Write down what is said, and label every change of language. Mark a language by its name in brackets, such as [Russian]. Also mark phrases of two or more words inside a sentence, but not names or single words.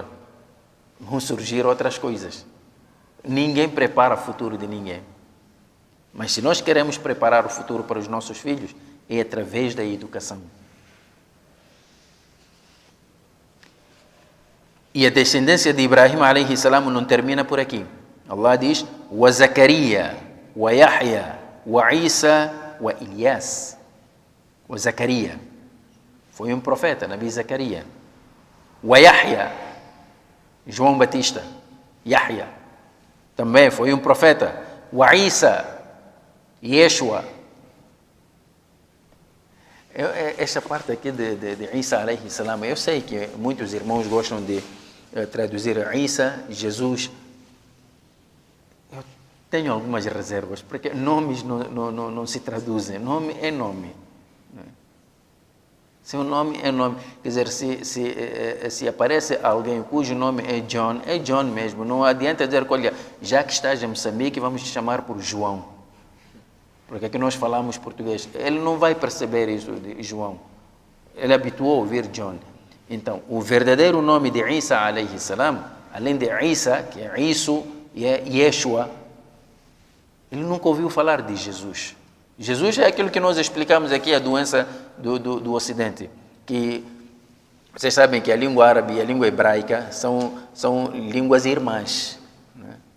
[Portuguese] Vão surgir outras coisas. Ninguém prepara o futuro de ninguém. Mas se nós queremos preparar o futuro para os nossos filhos, é através da educação. E a descendência de Ibrahim [Arabic] alayhi salam [Portuguese] não termina por aqui. Allah diz, [Arabic] وَزَكَرِيَّا وَيَحْيَا وَعِيسَى وَإِلْيَاسَ. [Portuguese] Zacarias foi um profeta, Nabi Zacarias. Yahya, João Batista. Yahya também foi um profeta. Isa, Yeshua. Esta parte aqui de Isa [Arabic] alayhi salam, [Portuguese] eu sei que muitos irmãos gostam de traduzir Isa, Jesus. Eu tenho algumas reservas, porque nomes não se traduzem. Nome é nome. Seu nome é nome. Quer dizer, se aparece alguém cujo nome é John mesmo. Não adianta dizer, olha, já que estás em Moçambique, vamos te chamar por João. Porque aqui nós falamos português. Ele não vai perceber isso de João. Ele habituou a ouvir John. Então, o verdadeiro nome de Isa, [Arabic] alayhi salam, [Portuguese] além de Isa, que é Isu, e é Yeshua, ele nunca ouviu falar de Jesus. Jesus é aquilo que nós explicamos aqui, a doença do Ocidente, que vocês sabem que a língua árabe e a língua hebraica são línguas irmãs, né?